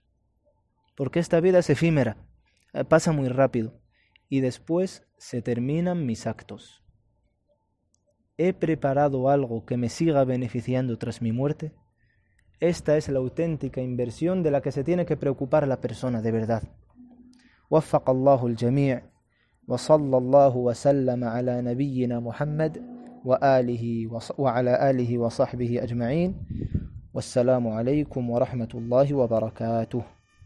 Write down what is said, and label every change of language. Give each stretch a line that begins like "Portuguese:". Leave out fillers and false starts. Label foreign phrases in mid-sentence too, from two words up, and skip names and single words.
Spanish: Porque esta vida es efímera, pasa muy rápido y después se terminan mis actos. ¿He preparado algo que me siga beneficiando tras mi muerte? Esta es la auténtica inversión de la que se tiene que preocupar la persona de verdad.
Arabic: وفق الله الجميع وصلى الله وسلم على نبينا محمد وعلى آله وصحبه أجمعين والسلام عليكم ورحمة الله وبركاته.